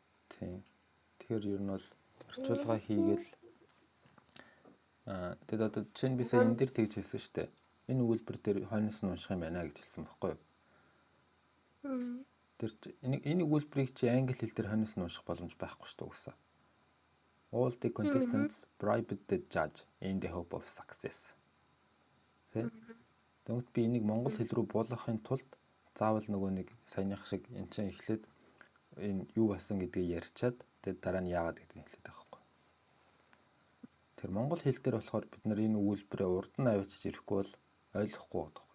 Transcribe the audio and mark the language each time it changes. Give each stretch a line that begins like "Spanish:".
Mongolian: Тийм. Тэгэхээр ер нь бол орчуулга хийгээл тэгэд одоо жишээ нь би сая энэ дээр тэгж хэлсэн шүү дээ. Энэ өгүүлбэр дээр хойноос нь унших юм байна гэж хэлсэн байхгүй юу? Тэр энэ өгүүлбэрийг чи англи хэл дээр хойноос нь унших боломж байхгүй шүү дээ угсаа.
English: All the contestants bribed the judge in the hope of success. Тэ?
Mongolian: Тэгмэд би энийг монгол хэл рүү буулгахын тулд заавал нөгөө нэг саяных шиг эн чинь эхлээд энэ юу басан гэдгийг ярьчаад тэгээд дараа нь яагаад гэдгийг хэлээд байгаа байхгүй. Тэр монгол хэл дээр болохоор бид нар энэ өгүүлбэрээ урд нь авчиж ирэхгүй бол ойлгохгүй байдаг.